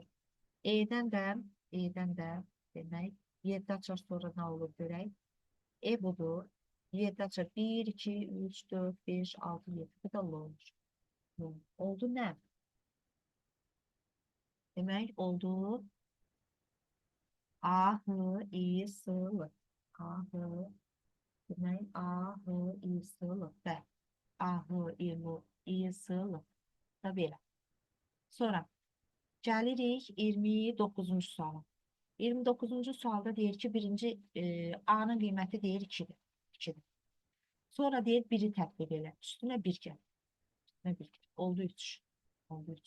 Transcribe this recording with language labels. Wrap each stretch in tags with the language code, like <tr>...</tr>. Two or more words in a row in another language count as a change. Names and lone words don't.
<az>E'dən də demək 7 açar sonra nə olur görək. E budur. 7 açar 1, 2, 3, 4, 5, 6, 7. Bu da L olur. Oldu nə? Demək oldu A, H, I, S, L. A, H, demək A, H, I, S, L. Bə. A, H, I, L, I, S, L. Da belə. Sonra gəlirik 29-cu suala. 29-cu sualda deyir ki, birinci A-nın qiyməti deyir 2'dir. 2'dir. Sonra deyir 1'i tətbiq elə. Üstünə 1 gəl. Üstünə 1 gəl. Oldu 3. Oldu 3.</az>